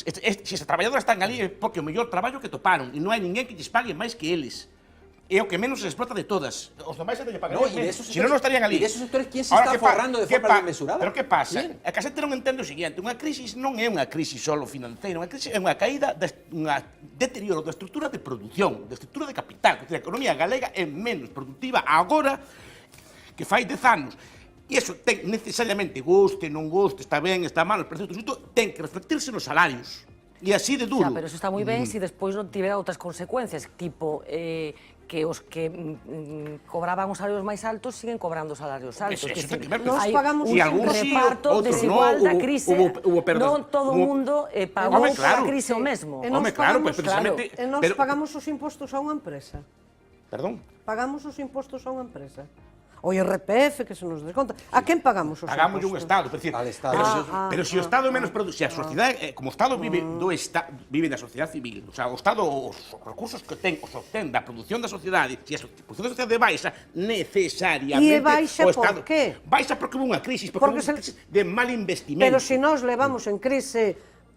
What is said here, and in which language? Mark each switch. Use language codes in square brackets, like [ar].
[gl] Se as traballadoras están ali é porque o mellor traballo que toparon e non hai ninguén que lles pague máis que eles. É o que menos se explota de todas. Os demais se lle pagan menos. Se non estarían ali. [es] E esos sectores, ¿quién se está forrando de forma desmesurada? [gl] Pero que pasa? A que a xente non entende o seguinte, unha crisis non é unha crisis solo financeira, unha crisis é unha caída, unha deterioro da estrutura de produción, da estrutura de capital. A economía galega é menos productiva agora que fai 10 anos. E iso ten necesariamente, guste, non guste, está ben, está mal, pero ten que reflectirse nos salarios. E así de duro. Pero eso está moi ben se despois non tivera outras consecuencias, tipo que os que cobraban os salarios máis altos siguen cobrando salarios altos. Nós pagamos un reparto desigual da crise. Non todo o mundo pagou a crise o mesmo. E nós pagamos os impostos a unha empresa. Perdón? Pagamos os impostos a unha empresa. O IRPF que se nos desconta. A quen pagamos os impostos? Pagamos un Estado, pero se o Estado é menos se a sociedade, como o Estado vive da sociedade civil, [es] o sea, [gl] o Estado os recursos que ten, os obtén da produción da sociedade, se a produción da sociedade baixa, necesariamente o Estado baixa porque houve unha crisis, porque houve unha crisis de mal investimento. Pero se nós levamos en crise